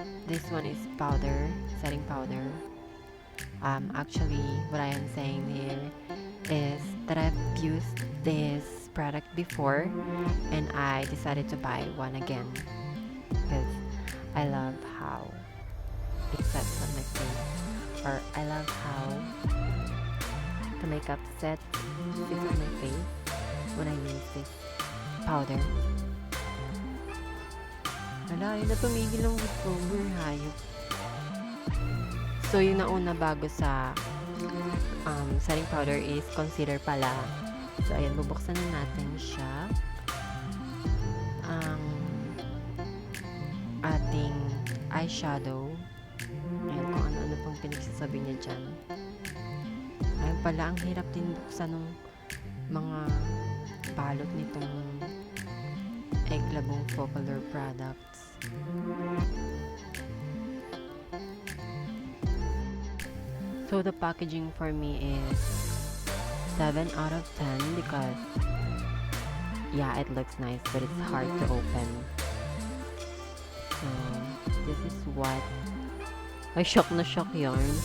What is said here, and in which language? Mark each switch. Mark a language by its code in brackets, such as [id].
[en] This one is powder, setting powder. Actually, what I am saying here is that I've used this product before and I decided to buy one again because I love how it sets on my face, or I love how the makeup sits on my face when I use this powder. [tl] Wala, yun na tumigil ang voiceover, hayop. So, yung nauna bago sa setting powder is concealer pala. So, ayan, bubuksan na natin siya. Ang ating eyeshadow. Ayan, kung ano-ano pang pinagsasabi niya dyan. Ayun pala, ang hirap din buksan ng mga balot nitong Eglabong FOCALLURE products. [en] So the packaging for me is 7 out of 10 because yeah, it looks nice but it's hard to open. So this is what shock na shock yarn.